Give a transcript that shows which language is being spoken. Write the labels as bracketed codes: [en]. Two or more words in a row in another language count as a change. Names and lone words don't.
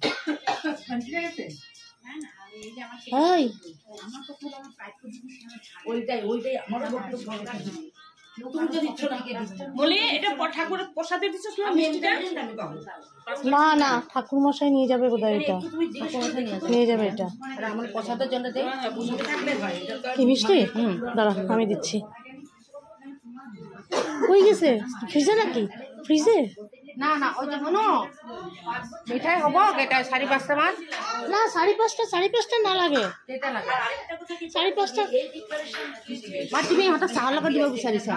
[bn] না না ঠাকুর মশাই নিয়ে যাবে বোধহয়, এটা নিয়ে যাবে, এটা আমার প্রসাদের জন্য কি মিষ্টি। দাঁড়া আমি দিচ্ছি। কই গেছে ফ্রিজে নাকি? ফ্রিজে না না ওই যে শোনো [as] মিঠাই হব কেইটা 4-5টা মান। না 5:30 না লাগে, কেইটা লাগে 5:30। মা তুমি ইহঁতক চাহৰ লগত দিব বিচাৰিছা?